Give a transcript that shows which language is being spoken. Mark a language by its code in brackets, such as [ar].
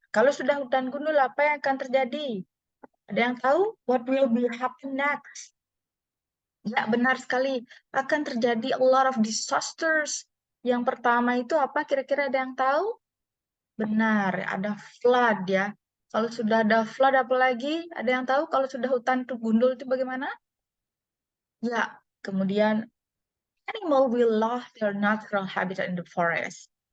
[id] Kalau sudah hutan gundul, apa yang akan terjadi? Ada yang tahu? [en] What will be happen next? [id] Ya, benar sekali. Akan terjadi [en] a lot of disasters. [id] Yang pertama itu apa? Kira-kira ada yang tahu? Benar, ada flood ya. Kalau sudah ada flood, apa lagi? Ada yang tahu kalau sudah hutan itu gundul itu bagaimana? Ya, kemudian [en] animal will lose their natural habitat in the forest.